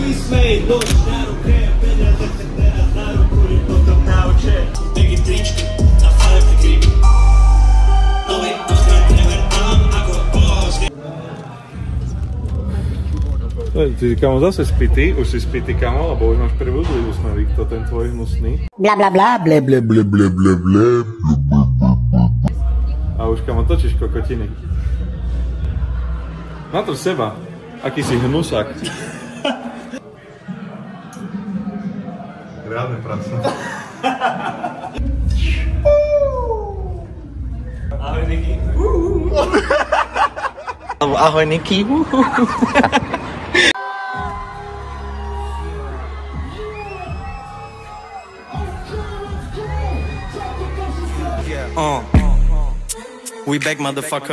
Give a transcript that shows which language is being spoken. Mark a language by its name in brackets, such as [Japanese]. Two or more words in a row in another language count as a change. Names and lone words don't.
[Slovak] Ty, kamo, zase spity, už si spity, kamo, lebo už máš pribudlý úsmevík, to ten tvoj hnusný. Bla bla bla, ble ble ble ble ble ble. A už, kamo, točíš kokotiny. Natrž seba, aký si hnusák. Reálne pracno. Ahoj, Niky. Ahoj, Niky. [English] We back, motherfucker.